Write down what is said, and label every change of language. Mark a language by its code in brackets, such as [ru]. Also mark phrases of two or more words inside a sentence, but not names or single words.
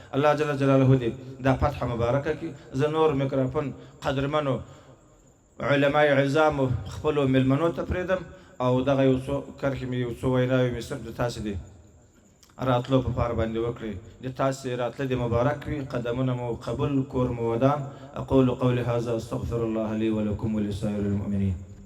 [ar] الله جل جلاله [ps] دې دا فتحه مبارکه کړي. زه نور میکروفون قدرمنو علماء عظامو خپلو مېلمنو ته پرېږدم او دغه یو څو کرښې مې، یو څو ویناوې مې صرف د تاسې دې راتلو په پار باندې وکړئ. د تاسې راتله دې مبارک وي، قدمونه مو قبول، کور مو ودان. [ar] اقول قولي هذا، استغفر الله لي ولكم ولسائر المؤمنين.